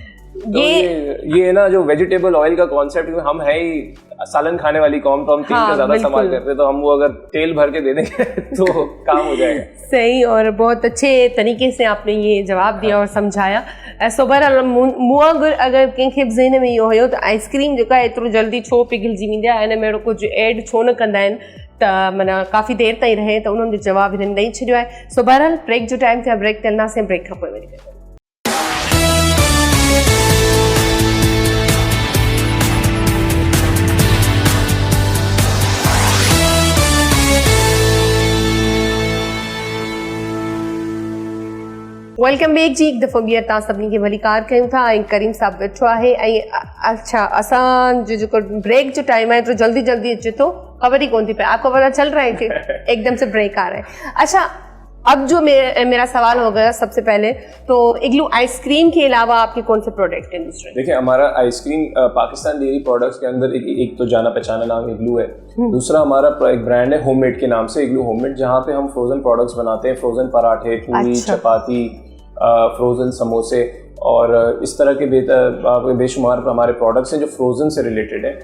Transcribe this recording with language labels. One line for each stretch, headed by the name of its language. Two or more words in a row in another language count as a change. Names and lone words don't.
Urdu: تو یہ نا جو
English: vegetable oil
Urdu: کا کانسیپٹ، ہم ہے ہی سالن کھانے والی قوم، تو ہم تیل کا زیادہ استعمال کرتے ہیں، تو ہم وہ اگر تیل بھر کے دے دیں گے تو کام ہو جائے گا. صحیح، اور بہت اچھے طریقے سے آپ نے یہ جواب دیا اور سمجھایا.
Sindhi: सोबर मुआ अगर कंहिंखे बि ज़हन में इहो हुयो त आइसक्रीम जेका एतिरो जल्दी छो पिघलजी वेंदी आहे, हिन में अहिड़ो कुझु ऐड छो न कंदा आहिनि, त माना काफ़ी देर ताईं रहे, त उन्हनि जो जवाबु हिननि ॾेई छॾियो आहे। सो बहरहाल ब्रेक जो टाइम थियो आहे, ब्रेक ते हलंदासीं, ब्रेक खां पोइ वरी
English: welcome back
Sindhi: जी। एक दफ़ो ॿीहर तव्हां सभिनी खे भली कार कयूं था ऐं करीम साहब वेठो आहे। ऐं अच्छा, असांजो जेको ब्रेक जो टाइम आहे तो जल्दी जल्दी अचे थो, खबर ही कोन थी पए,
Urdu: آپ کو پتا چل رہا ہے کہ ایکدم سے بریک آ رہا ہے. اچھا، اب جو میرا سوال ہوگا سب سے پہلے، تو اگلو آئسکریم کے علاوہ آپ کے کون سے پروڈکٹ ہیں دوسرے? دیکھیے، ہمارا آئسکریم پاکستان ڈیری پروڈکٹس کے اندر ایک تو جانا پہچانا نام اگلو ہے. دوسرا ہمارا ایک برانڈ ہے ہوم میڈ کے نام سے، اگلو ہوم میڈ، جہاں پے ہم
English: frozen products
Urdu: بناتے ہیں، فروزن پراٹھے، پوری، چپاتی، فروزن سموسے اور اس طرح کے بے شمار ہمارے پروڈکٹس ہیں جو فروزن سے ریلیٹڈ ہے.